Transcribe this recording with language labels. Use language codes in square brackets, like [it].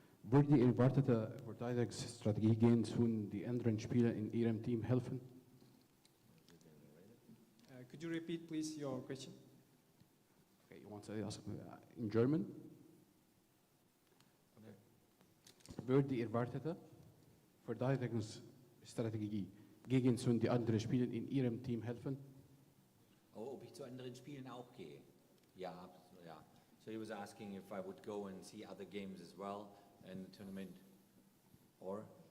[de] Würde die erwartete Verteidigungsstrategie gehen zu die anderen Spieler in Ihrem Team helfen? [en] Could you repeat, please, your question? Okay, you want to ask in German? [de] Würde die erwartete Verteidigungsstrategie gegen die anderen Spieler in Ihrem Team helfen? Ob ich zu anderen Spielen auch gehe? Ja. [en] So he was asking if I would go and see other games as well in the tournament, or?